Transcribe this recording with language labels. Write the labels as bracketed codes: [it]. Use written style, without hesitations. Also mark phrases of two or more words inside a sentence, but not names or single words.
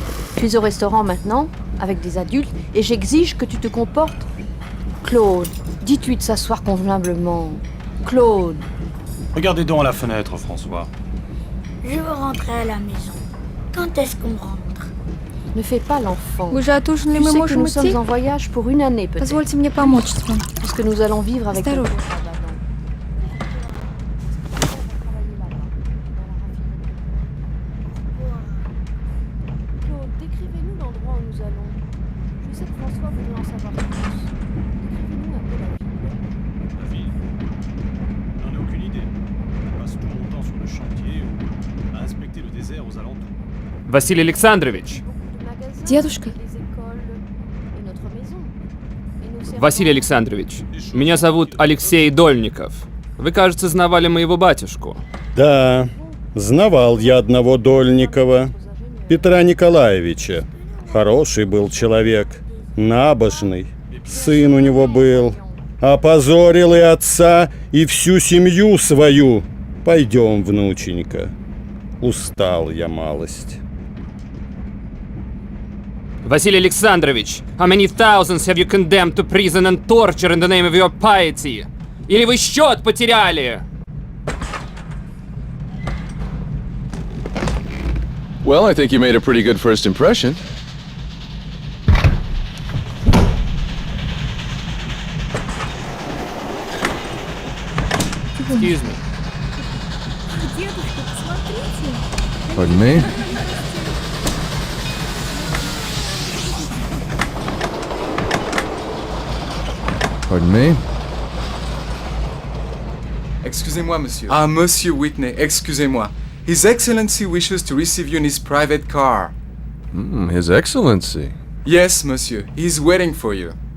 [fr] Tu es au restaurant maintenant, avec des adultes, et j'exige que tu te comportes. Claude, dis-tu de s'asseoir convenablement. Claude. Regardez donc à la fenêtre, François. Je veux rentrer à la maison. Quand est-ce qu'on rentre? Ne fais pas l'enfant. [ru] Уже отужинали [fr] Tu [ru] мы [fr] sais que [ru] можем [fr] nous sommes [ru] идти? [fr] en voyage pour une année peut-être. [ru] Позвольте мне помочь с вами. [fr] Puisque nous allons vivre avec [ru] Осторожно. [fr] Claude, décrivez-nous l'endroit où nous allons. Je sais que François voudrait en savoir plus. Décrivez-nous un peu la ville. La ville? J'en ai aucune idée. Je passe tout mon temps sur le chantier ou à inspecter le désert aux alentours. [ru] Василий Александрович. Дедушка. Василий Александрович, меня зовут Алексей Дольников. Вы, кажется, знавали моего батюшку. Да, знавал я одного Дольникова, Петра Николаевича. Хороший был человек, набожный. Сын у него был. Опозорил и отца, и всю семью свою. Пойдем, внученька. Устал я малость. Василий Александрович, [en] how many thousands have you condemned to prison and torture in the name of your piety? [ru] Или вы счет потеряли? [en] Well, I think you made a pretty good first impression. Excuse me. [ru] Дедушка, посмотрите. [en] Pardon me? Pardon me? [fr] Excusez-moi, monsieur. Ah, Monsieur Whitney, excusez-moi. [en] His Excellency wishes to receive you in his private car. His Excellency. Yes, monsieur. He's waiting for you.